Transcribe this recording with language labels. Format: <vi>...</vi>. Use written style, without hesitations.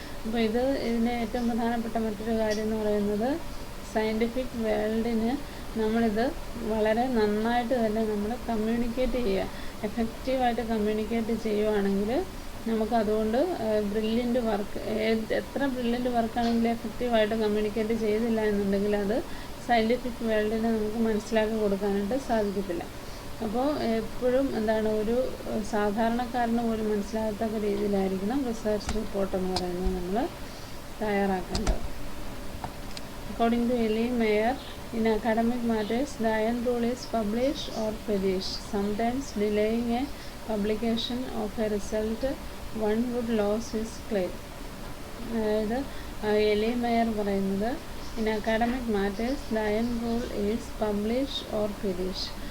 <ml>അപ്പോൾ ഇതിന് ഏറ്റവും പ്രധാനപ്പെട്ട മറ്റൊരു കാര്യം എന്ന് പറയുന്നത് സയൻറ്റിഫിക് വേൾഡിന് നമ്മളിത് വളരെ നന്നായിട്ട് തന്നെ നമ്മൾ കമ്മ്യൂണിക്കേറ്റ് ചെയ്യുക, എഫക്റ്റീവായിട്ട് കമ്മ്യൂണിക്കേറ്റ് ചെയ്യുവാണെങ്കിൽ നമുക്ക് അതുകൊണ്ട് ബ്രില്യൻറ്റ് വർക്ക് എത്ര ബ്രില്യൻറ്റ് വർക്കാണെങ്കിലും എഫക്റ്റീവായിട്ട് കമ്മ്യൂണിക്കേറ്റ് ചെയ്തില്ല എന്നുണ്ടെങ്കിൽ അത് സയൻറ്റിഫിക് വേൾഡിനെ നമുക്ക് മനസ്സിലാക്കി കൊടുക്കാനായിട്ട് സാധിക്കത്തില്ല. അപ്പോൾ എപ്പോഴും ഒരു സാധാരണക്കാരന് പോലും മനസ്സിലാകത്തക്ക രീതിയിലായിരിക്കണം റിസർച്ച് റിപ്പോർട്ട് എന്ന് പറയുന്നത് നമ്മൾ തയ്യാറാക്കേണ്ടത്. അക്കോർഡിംഗ് ടു</ml> <en>Eli Mayer, in academic matters the iron rule is publish or perish. Sometimes delaying a publication of a result one would lose his claim.</en> <ml>അതായത്</ml> <en>Eli Mayer</en> <ml>പറയുന്നത്</ml> <en>In academic matters the iron rule is publish or perish.</en>